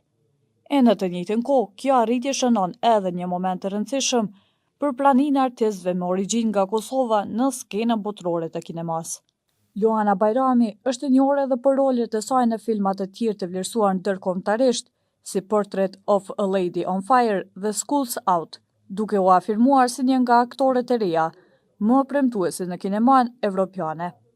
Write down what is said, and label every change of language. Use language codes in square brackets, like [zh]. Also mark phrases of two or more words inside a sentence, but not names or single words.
[sq] E në të njëjtën kohë, kjo arritje shënon edhe një moment të rëndësishëm për praninë e artistëve me origjinë nga Kosova në skenën botërore të kinemas. Luana Bajrami është e njohur edhe për rolet e saj në filma të tjerë të vlerësuar ndërkombëtarisht, si Portrait of a Lady on Fire dhe Schools Out, duke u afirmuar si një nga aktorët e reja më premtuese në kineman evropiane.